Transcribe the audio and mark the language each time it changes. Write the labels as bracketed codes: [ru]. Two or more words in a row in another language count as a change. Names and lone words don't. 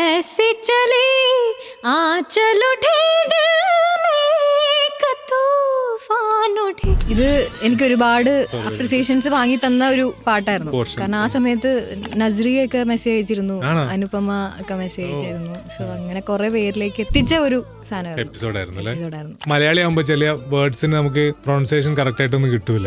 [hi] ऐसे चली आंचल उठे दिल में का तूफान उठे. [ml] ഇത് എനിക്ക് ഒരുപാട് അപ്രിസിയേഷൻസ് വാങ്ങി തന്ന ഒരു പാട്ടായിരുന്നു. കാരണം ആ സമയത്ത് നസ്രിയൊക്കെ മെസ്സേജ് അയച്ചിരുന്നു, അനുപമ ഒക്കെ മെസ്സേജ് അയച്ചിരുന്നു. സോ അങ്ങനെ കുറെ പേരിലേക്ക് എത്തിച്ച ഒരു എപ്പിസോഡായിരുന്നു. മലയാളി ആകുമ്പോ ചില വേർഡ്സിന് നമുക്ക് [en] pronunciation correct [ml] ആയിട്ടൊന്നും കിട്ടൂല.